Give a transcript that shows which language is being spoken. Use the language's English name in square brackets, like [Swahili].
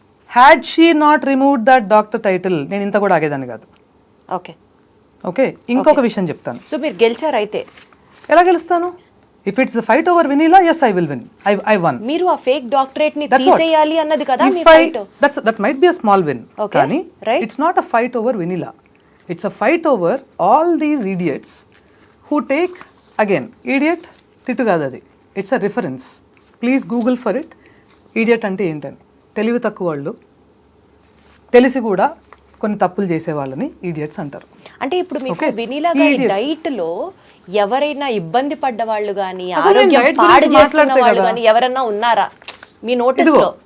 [English] had she not remove that doctor title, [Telugu] నేను ఇంత కూడా ఆగేదాన్ని కాదు. [English] okay [Telugu] ఓకే, ఇంకొక విషయం చెప్తాను. సో మీరు గెలిచారు అయితే? ఎలా గెలుస్తాను? [English] If it's the fight over Vinila, yes I will win. I won. [Telugu] మీరు ఆ ఫేక్ డాక్టరేట్ ని తీసేయాలి అన్నది కదా మీ fight. [English] That might be a small win. కానీ it's not a fight over Vinila. It's a fight over all these idiots who take, again, idiot [Telugu] తిట్టు కాదు అది, [English] it's a reference. Please Google for it. [Telugu] Idiot అంటే ఏంటని. తెలివి తక్కువ వాళ్ళు, తెలిసి కూడా కొన్ని తప్పులు చేసే వాళ్ళని ఇడియట్స్ అంటారు. అంటే ఇప్పుడు మీకు వినీలా గారి డైట్ లో ఎవరైనా ఇబ్బంది పడ్డ వాళ్ళు కానీ, ఆరోగ్యం పాడు చేస్తున్న వాళ్ళు కానీ ఎవరైనా ఉన్నారా మీ నోటీస్ లో?